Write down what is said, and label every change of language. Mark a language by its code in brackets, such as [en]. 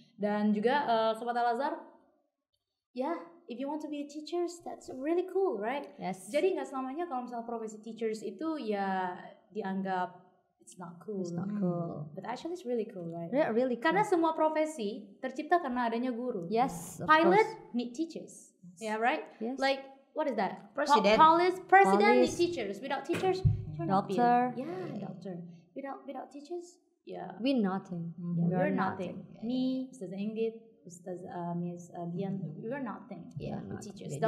[id] Dan juga [en] Sobat Al-Azhar, if you want to be a teachers, that's really cool, right? Yes. [id] Jadi nggak selamanya kalau misalnya profesi teachers itu ya dianggap [en] it's not cool. It's not cool. But actually it's really cool, right? Yeah, really cool. [id] Karena semua profesi tercipta karena adanya guru. [en] Yes. Pilot need teachers. Yeah, right? Yes. Like what is that? President. President need teachers. Without teachers, you're not Doctor. doctor. Without teachers, we're nothing. We're nothing. Me, Ustazah Ingrid, Ustazah Miss Dian, we're nothing. Teachers.